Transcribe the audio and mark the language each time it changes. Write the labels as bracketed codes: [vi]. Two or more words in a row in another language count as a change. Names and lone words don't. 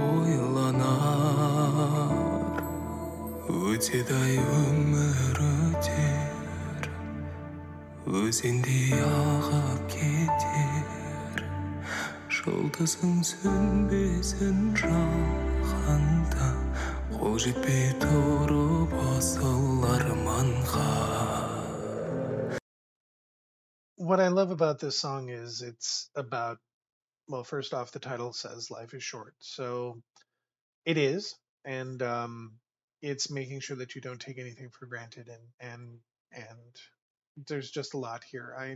[kk] ойланар өтеді-ай өмір өтер өзендей ағып кетер жұлдызың сөнбесін жалғанда қол жетпей тұрып асыл арманға. [en] What I love about this song is it's about, well, first off, the title says life is short. So it is. And it's making sure that you don't take anything for granted. And there's just a lot here.